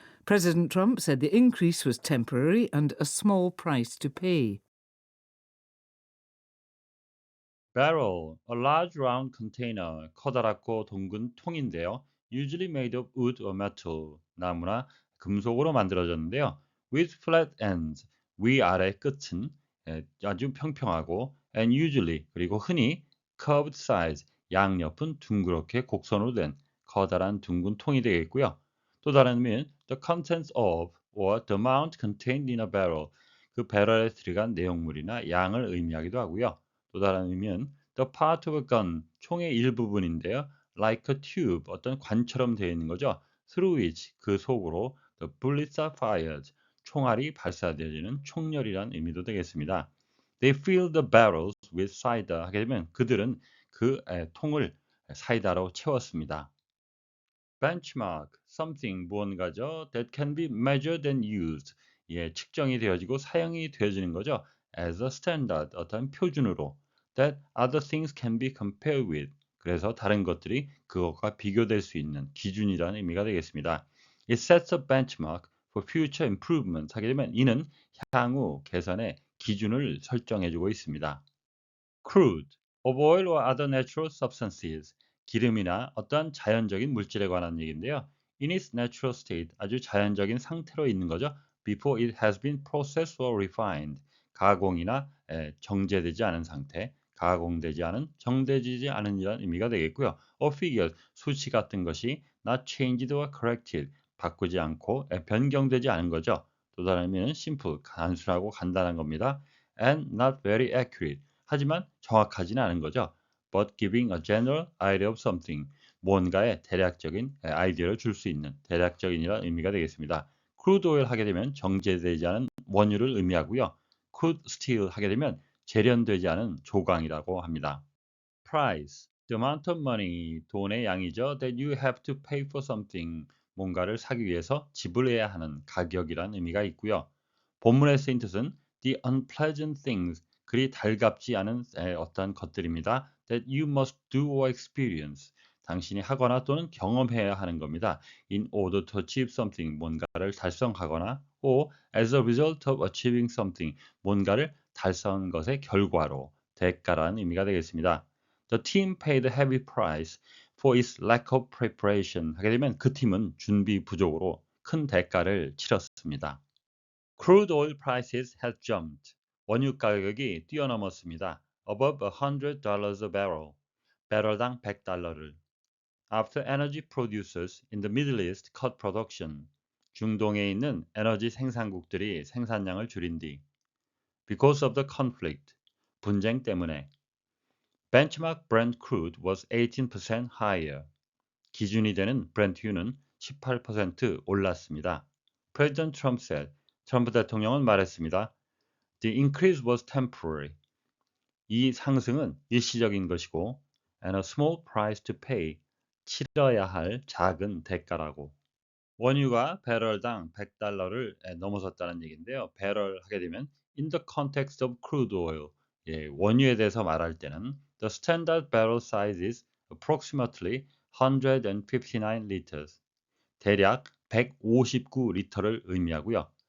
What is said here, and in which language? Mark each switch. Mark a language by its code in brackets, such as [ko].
[en] President Trump said the increase was temporary and a small price to pay. Barrel, a large round container, [ko] 커다랗고 둥근 통인데요. [en] Usually made of wood or metal, [ko] 나무나 금속으로 만들어졌는데요. [en] With flat ends, [ko] 위아래 끝은 아주 평평하고 [en] and usually, [ko] 그리고 흔히 [en] curved sides, [ko] 양옆은 둥그렇게 곡선으로 된 커다란 둥근 통이 되겠고요. 또 다른 의미는 [en] the contents of or the amount contained in a barrel, [ko] 그 배럴에 들어간 내용물이나 양을 의미하기도 하고요. 또 다른 의미는 [en] the part of a gun, [ko] 총의 일부분인데요. [en] like a tube, [ko] 어떤 관처럼 되어 있는 거죠. [en] through which, [ko] 그 속으로 [en] the bullets are fired, [ko] 총알이 발사되어지는 총열이란 의미도 되겠습니다. [en] They filled the barrels with cider, [ko] 하게 되면 그들은 그 통을 사이다로 채웠습니다. [en] benchmark, something, [ko] 무언가죠. [en] that can be measured and used. [ko] 예, 측정이 되어지고 사용이 되어지는 거죠. [en] as a standard, [ko] 어떤 표준으로. [en] that other things can be compared with. [ko] 그래서 다른 것들이 그것과 비교될 수 있는 기준이라는 의미가 되겠습니다. [en] It sets a benchmark for future improvement. [ko] 하게 되면 이는 향후 개선의 기준을 설정해주고 있습니다. [en] crude, of oil or other natural substances. [ko] 기름이나 어떠한 자연적인 물질에 관한 얘기인데요. [en] In its natural state, [ko] 아주 자연적인 상태로 있는 거죠. [en] Before it has been processed or refined. [ko] 가공이나 정제되지 않은 상태, 가공되지 않은, 정제되지 않은 이란 의미가 되겠고요. [en] A figure, [ko] 수치 같은 것이 [en] not changed or corrected, [ko] 바꾸지 않고 변경되지 않은 거죠. 또 다른 의미는 simple, 단순하고 간단한 겁니다. [en] And not very accurate, [ko] 하지만 정확하지는 않은 거죠. [en] But giving a general idea of something, [ko] 뭔가의 대략적인 아이디어를 줄 수 있는 대략적인이라는 의미가 되겠습니다. crude oil 하게 되면 정제되지 않은 원유를 의미하고요. crude steel 하게 되면 재련되지 않은 조강이라고 합니다. [en] price, the amount of money, [ko] 돈의 양이죠. [en] that you have to pay for something, [ko] 뭔가를 사기 위해서 지불해야 하는 가격이란 의미가 있고요. 본문에 쓰인 뜻은 [en] the unpleasant things, [ko] 그리 달갑지 않은 어떠한 것들입니다. [en] that you must do or experience, [ko] 당신이 하거나 또는 경험해야 하는 겁니다. [en] in order to achieve something, [ko] 뭔가를 달성하거나 [en] or as a result of achieving something, [ko] 뭔가를 달성한 것의 결과로, 대가라는 의미가 되겠습니다. [en] The team paid a heavy price for its lack of preparation. [ko] 하게 되면 그 팀은 준비 부족으로 큰 대가를 치렀습니다. [en] Crude oil prices have jumped. [ko] 원유 가격이 뛰어넘었습니다. [en] Above $100 a barrel. [ko] 배럴당 100달러를. [en] After energy producers in the Middle East cut production. [ko] 중동에 있는 에너지 생산국들이 생산량을 줄인 뒤. [en] Because of the conflict. [ko] 분쟁 때문에. [en] Benchmark Brent crude was 18% higher. [ko] 기준이 되는 브렌트유는 18% 올랐습니다. [en] President Trump said, [ko] 트럼프 대통령은 말했습니다. [en] The increase was temporary. [ko] 이 상승은 일시적인 것이고, [en] and a small price to pay. [ko] 치러야 할 작은 대가라고. 원유가 배럴당 100달러를 넘어섰다는 얘기인데요. 배럴 하게 되면 [en] in the context of crude oil, [ko] 원유에 대해서 말할 때는 [en] the standard barrel size is approximately 159 liters. [ko] 대략 159리터를 의미하고요.